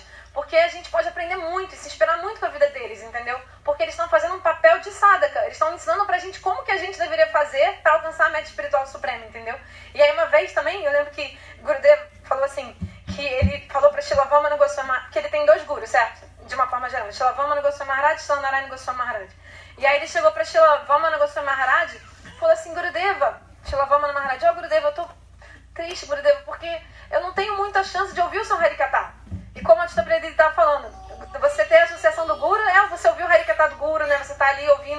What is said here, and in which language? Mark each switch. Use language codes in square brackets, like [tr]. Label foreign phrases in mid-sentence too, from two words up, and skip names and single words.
[pt] Porque a gente pode aprender muito e se inspirar muito com a vida deles, entendeu? Porque eles estão fazendo um papel de sadhaka, eles estão ensinando pra gente como que a gente deveria fazer para alcançar a meta espiritual suprema, entendeu? E aí uma vez também, eu lembro que Gurudeva falou assim, que ele falou pra Srila Vamana Goswami, que ele tem 2 gurus, certo? De uma forma geral, Srila Vamana Goswami Maharaj e Srila Narayana Goswami Maharaj. E aí ele chegou pra Srila Vamana Goswami Maharaj e falou assim, Gurudeva, Srila Vamana Maharaj, Gurudeva, eu tô triste, Gurudeva, porque eu não tenho muita chance de ouvir o seu Harikatha. E como a Tita Priya estava falando, você tem a associação do Guru, você ouviu o Harikatha do Guru, né? Você está ali ouvindo.